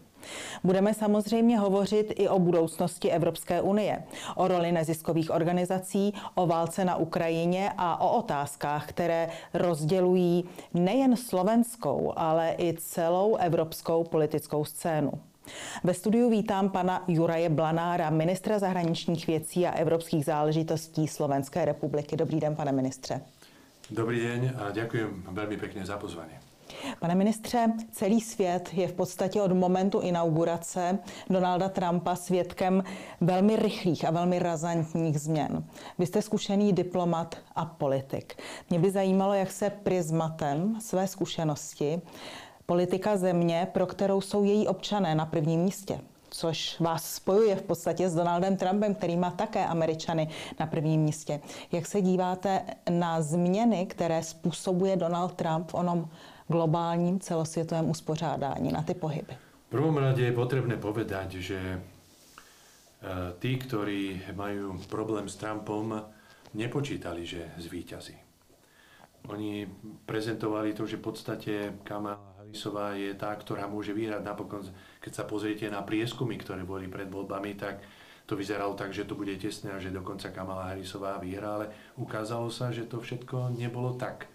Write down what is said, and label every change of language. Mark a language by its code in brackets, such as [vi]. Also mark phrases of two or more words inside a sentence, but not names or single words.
[cs] Budeme samozřejmě hovořit i o budoucnosti Evropské unie, o roli neziskových organizací, o válce na Ukrajině a o otázkách, které rozdělují nejen slovenskou, ale i celou evropskou politickou scénu. Ve studiu vítám pana Juraje Blanára, ministra zahraničních věcí a evropských záležitostí Slovenské republiky. Dobrý den, pane ministře. [sk] Dobrý den a ďakujem veľmi pekne za pozvanie. [cs] Pane ministře, celý svět je v podstatě od momentu inaugurace Donalda Trumpa svědkem velmi rychlých a velmi razantních změn. Vy jste zkušený diplomat a politik. Mě by zajímalo, jak se prizmatem své zkušenosti politika země, pro kterou jsou její občané na prvním místě, což vás spojuje v podstatě s Donaldem Trumpem, který má také Američany na prvním místě. Jak se díváte na změny, které způsobuje Donald Trump v onom globálním celosvětovém uspořádání, na ty pohyby? [sk] V prvom rade je potrebné povedať, že tí, ktorí majú problém s Trumpom, nepočítali, že zvíťazí. Oni prezentovali to, že v podstate Kamala Harrisová je tá, ktorá môže vyhrať. Napokon, keď sa pozriete na prieskumy, ktoré boli pred voľbami, tak to vyzeralo tak, že to bude tesné a že dokonca Kamala Harrisová vyhrá, ale ukázalo sa, že to všetko nebolo tak.